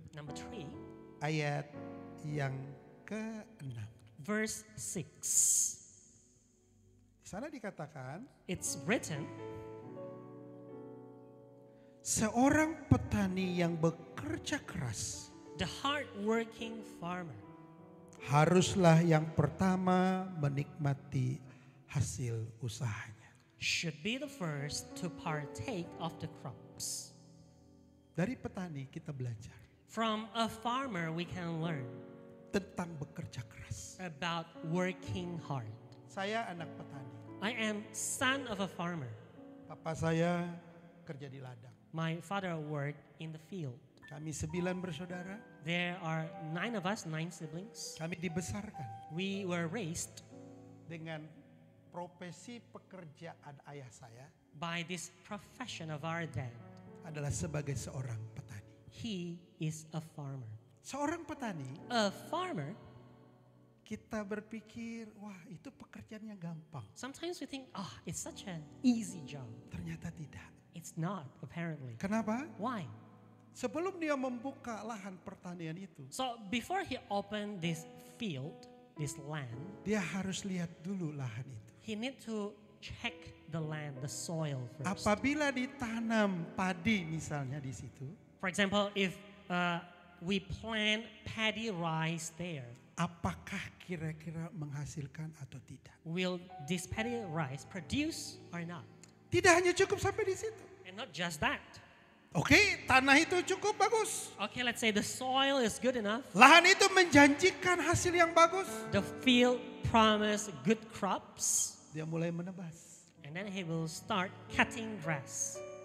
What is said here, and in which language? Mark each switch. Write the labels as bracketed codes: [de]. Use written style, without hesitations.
[en] Number 3, [id] ayat yang ke-6. [en] verse 6. [id] Di sana dikatakan, [en] It's written, [id] seorang petani yang bekerja keras [en] the hard-working farmer [id] haruslah yang pertama menikmati hasil usahanya. [en] should be the first to partake of the crops. [id] Dari petani kita belajar [en] From a farmer, we can learn [id] tentang bekerja keras. [en] about working hard. [id] Saya anak petani. [en] I am son of a farmer. [id] Papa saya kerja di ladang. [en] My father worked in the field. [id] Kami 9 bersaudara. [en] There are 9 of us, 9 siblings. [id] Kami dibesarkan [en] We were raised [id] dengan profesi pekerjaan ayah saya [en] by this profession of our dad. [id] adalah sebagai seorang petani. [en] He is a farmer. [id] Seorang petani, [en] A farmer, [id] kita berpikir, wah itu pekerjaan yang gampang. [en] sometimes we think, it's such an easy job. [id] Ternyata tidak. [en] It's not, apparently. [id] Kenapa? [en] Why? [id] Sebelum dia membuka lahan pertanian itu, [en] So before he opened this field, this land, [id] dia harus lihat dulu lahan itu. [en] he need to check the land, the soil first. [id] Apabila ditanam padi misalnya di situ, [en] For example, if we plant paddy rice there, [id] apakah kira-kira menghasilkan atau tidak? [en] will this paddy rice produce or not? [id] Tidak hanya cukup sampai di situ. [en] And not just that. [id] Oke, tanah itu cukup bagus. [en] Okay, let's say the soil is good enough. [id] Lahan itu menjanjikan hasil yang bagus. [en] The field promise good crops. [id] Dia mulai menebas. [en] And then he will start cutting grass.